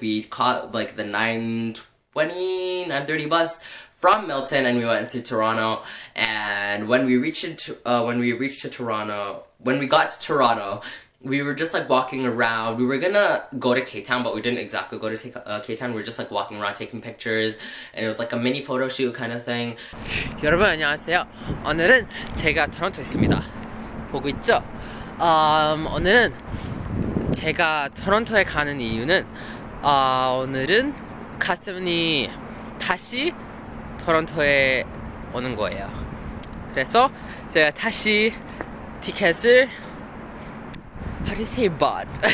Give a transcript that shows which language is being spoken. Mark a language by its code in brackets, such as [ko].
[en] We caught like the 9:30 bus from Milton, and we went to Toronto. And when we got to Toronto, we were just like walking around. We were gonna go to Kcon, but we didn't exactly go to Kcon. We were just like walking around taking pictures, and it was like a mini photo shoot kind of thing. [ko] 여러분 안녕하세요. 오늘은 제가 토론토에 있습니다. 보고 있죠? 오늘은 제가 토론토에 가는 이유는 오늘은 갓세븐이 다시 토론토에 오는 거예요. 그래서 제가 다시 티켓을 [en] How do you say bought?